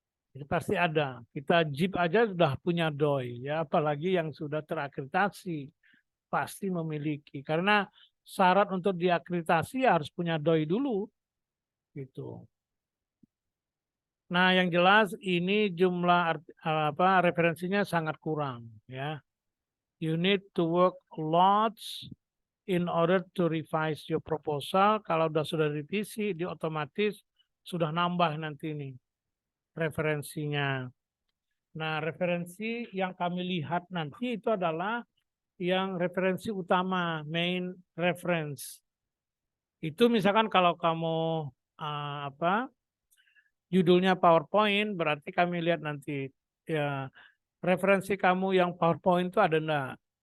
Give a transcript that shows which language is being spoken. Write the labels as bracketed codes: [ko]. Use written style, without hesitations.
[id] Jadi pasti ada. Kita JIP aja sudah punya DOI, ya, apalagi yang sudah terakreditasi pasti memiliki. Karena syarat untuk diakreditasi harus punya DOI dulu, gitu. Nah, yang jelas ini jumlah referensinya sangat kurang, ya. [en] You need to work lots in order to revise your proposal. [id] Kalau sudah revisi, dia otomatis sudah nambah nanti ini referensinya. Nah, referensi yang kami lihat nanti itu adalah yang referensi utama, main reference. Itu misalkan kalau kamu judulnya PowerPoint, berarti kami lihat nanti ya referensi kamu yang PowerPoint itu ada enggak.